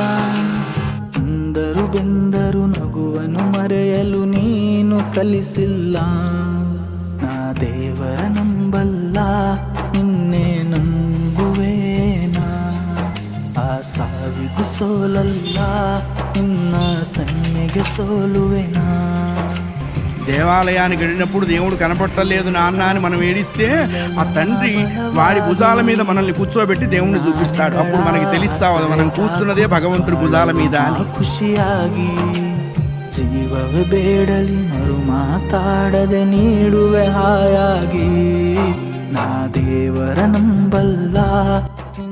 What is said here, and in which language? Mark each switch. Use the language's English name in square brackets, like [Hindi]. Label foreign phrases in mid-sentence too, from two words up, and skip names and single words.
[Kannada] ಅಂದರು ಬೆಂದರು ನಗುವನ್ನು ಮರೆಯಲು ನೀನು ಕಲಿಸಿಲ್ಲ. ನಾ ದೇವರ ನಂಬಲ್ಲ ನಿನ್ನೆ ನಂಬುವೇನಾ. ಆ ಸಾವಿಗೂ ಸೋಲಲ್ಲ ನಿನ್ನ ಸನ್ನಿಗ ಸೋಲುವೇನಾ. [Telugu] దేవాలయానికి వెళ్ళినప్పుడు దేవుడు కనపట్టలేదు నాన్న అని మనం ఏడిస్తే ఆ తండ్రి వాడి భుజాల మీద మనల్ని కూర్చోబెట్టి దేవుణ్ణి చూపిస్తాడు. అప్పుడు మనకి తెలుస్తావు మనం కూర్చున్నదే భగవంతుడి భుజాల మీద అని. [Kannada] ಖುಷಿಯಾಗಿ ಜೀವವೇ ಬೇಡಲಿ ಮರು ಮಾತಾಡದೆ ನೀಡುವೆ ಹಾಯಾಗಿ. ನಾ ದೇವರ ನಂಬಲ್ಲ